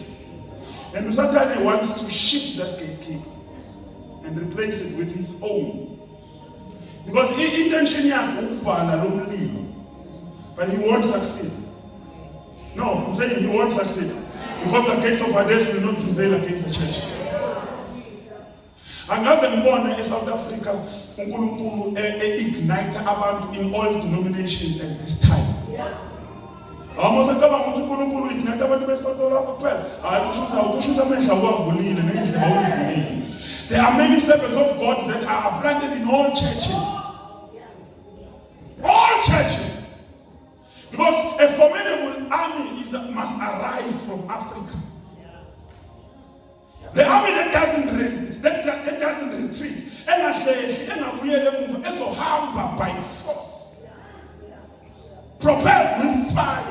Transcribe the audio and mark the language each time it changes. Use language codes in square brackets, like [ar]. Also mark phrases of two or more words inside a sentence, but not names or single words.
[en] And Satan wants to shift that gatekeeper and replace it with his own. Because his intention is but he won't succeed. No, I'm saying he won't succeed. Because the gates of Hades will not prevail against the church. [zu] Angaze ngibone eSouth Africa uNkulunkulu ignite abantu [en] in all denominations as this time. [zu] Almost acaba ukuthi uNkulunkulu ignite abantu besonto lapho kuphela. Akusho amehla uwavulile nendlela awuvulile. [en] There are many servants of God that are planted in all churches. All churches. Because a formidable army must arise from Africa. The army that doesn't rest, that doesn't retreat, by force, propelled with fire.